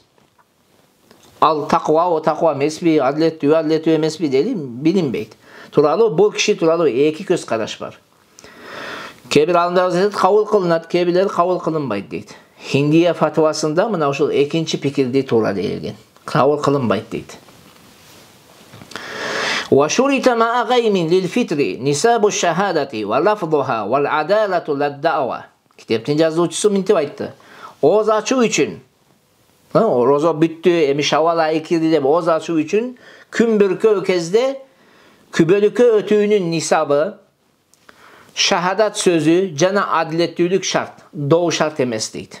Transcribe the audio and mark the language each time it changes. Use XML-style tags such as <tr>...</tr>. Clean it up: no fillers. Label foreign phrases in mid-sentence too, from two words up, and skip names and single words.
<ky>Ал таква эмеспи, адилеттүү эмеспи дели билинбейт. Тууралуу бул киши тууралуу эки көз караш бар. Кээ бир алымдар айтат, кабыл кылынат, кээ бирлери кабыл кылынбайт дейт. Хиндия фатвасында мына ушул экинчи пикирди туура дейилген. Кабыл кылынбайт дейт.</ky> <ar>وشرط مع الغيم للفطر نصاب الشهادة ولفظها والعدالة لا الدعوى.</ar> <ky>Китептин жазуучусу мынтип айтты. Ооз ачуу үчүн, орозо бүттү, эми шавал айы кирди деп ооз ачуу үчүн күн бүркөө кезде күбөлүккө өтүүнүн нисабы, шахадат сөзү жана адилеттүүлүк шарт, доо шарт эмес дейт.</ky>